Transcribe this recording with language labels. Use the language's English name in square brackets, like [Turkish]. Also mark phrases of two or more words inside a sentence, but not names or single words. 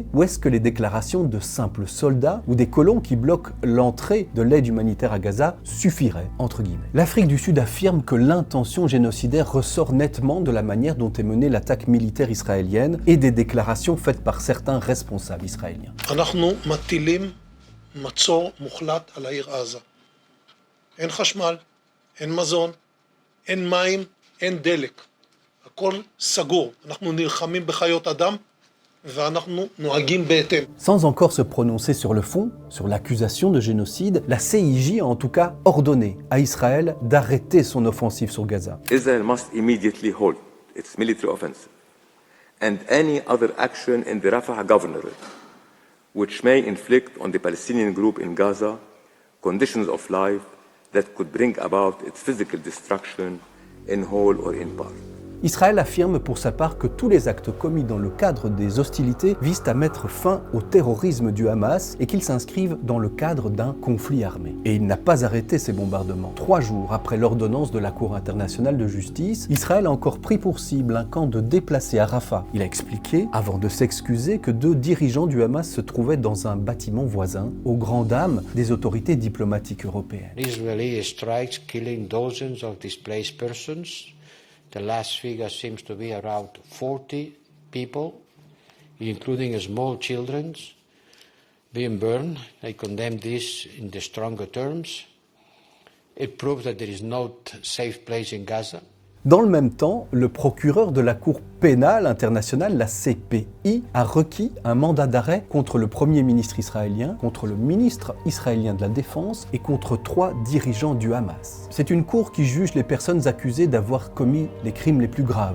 [French] Ou est-ce que les déclarations de simples soldats ou des colons qui bloquent l'entrée de l'aide humanitaire à Gaza suffiraient, entre guillemets? L'Afrique du Sud affirme que l'intention génocidaire ressort nettement de la manière dont est menée l'attaque militaire israélienne et des déclarations faites par certains responsables israéliens. [Hebrew] מצור מוחלט על העיר עזה. אין חשמל, אין מזון, אין מים, אין דלק. הכל סגור. אנחנו נלחמים בחיות אדם ואנחנו נוהגים בהתאם. [French] Sans encore se prononcer sur le fond, sur l'accusation de génocide, la CIJ a en tout cas ordonné à Israël d'arrêter son offensive sur Gaza. [English] Israel must immediately halt its military offensive and any other action in the Rafah governorate which may inflict on the Palestinian group in Gaza conditions of life that could bring about its physical destruction in whole or in part. [French] Israël affirme pour sa part que tous les actes commis dans le cadre des hostilités visent à mettre fin au terrorisme du Hamas et qu'ils s'inscrivent dans le cadre d'un conflit armé. Et il n'a pas arrêté ces bombardements. 3 jours après l'ordonnance de la Cour internationale de justice, Israël a encore pris pour cible un camp de déplacés à Rafah. Il a expliqué, avant de s'excuser, que 2 dirigeants du Hamas se trouvaient dans un bâtiment voisin, aux grandes dames des autorités diplomatiques européennes. [English] Israeli strikes killing dozens of displaced persons. The last figure seems to be around 40 people, including small children, being burned. I condemn this in the stronger terms. It proves that there is no safe place in Gaza. [French] Dans le même temps, le procureur de la Cour pénale internationale, la CPI, a requis un mandat d'arrêt contre le Premier ministre israélien, contre le ministre israélien de la Défense et contre 3 dirigeants du Hamas. C'est une cour qui juge les personnes accusées d'avoir commis les crimes les plus graves.